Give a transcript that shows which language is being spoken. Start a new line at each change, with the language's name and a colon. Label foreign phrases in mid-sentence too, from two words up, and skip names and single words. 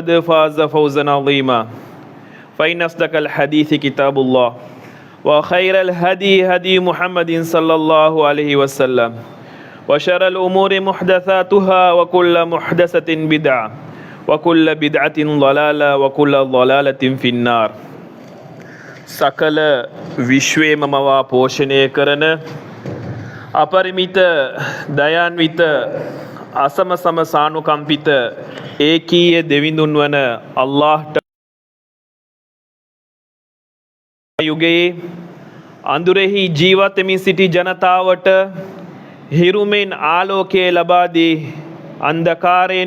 Arabic: فاز فوزا عظيما فإن أصدق الحديث كتاب الله وخير الهدي هدي محمد صلى الله عليه وسلم وشر الأمور محدثاتها وكل محدثة بدعة وكل بدعة ضلالة وكل ضلالة في النار
Sinhala: සකල විශ්වයේම මවා පෝෂණය කරන අපරිමිත දයාන්විත අසම සම සානුකම්පිත ඒකීය දෙවිඳුන් වන අල්ලාහ්ට යුගයේ අඳුරෙහි ජීවත් වෙමින් සිටි ජනතාවට හිරුමෙන් ආලෝකය ලබා දී අන්ධකාරයෙන්